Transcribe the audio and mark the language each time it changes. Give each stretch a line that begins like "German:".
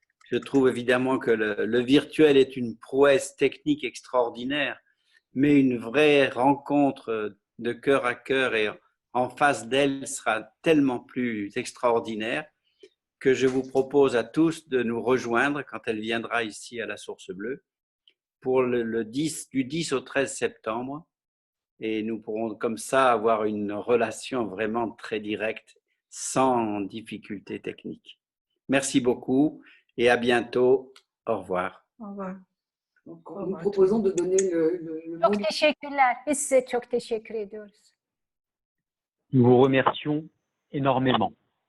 French: Je trouve évidemment que le virtuel est une prouesse technique extraordinaire, mais une vraie rencontre de cœur à cœur et en face d'elle sera tellement plus extraordinaire que je vous propose à tous de nous rejoindre quand elle viendra ici à la Source Bleue pour du 10 au 13 septembre. Et nous pourrons comme ça avoir une relation vraiment très directe, sans difficulté technique. Merci beaucoup et à bientôt. Au revoir. Au revoir. Donc, nous proposons de donner le mot.
Turkish: Çok teşekkürler. Biz size çok teşekkür ediyoruz.
French: Nous vous remercions énormément.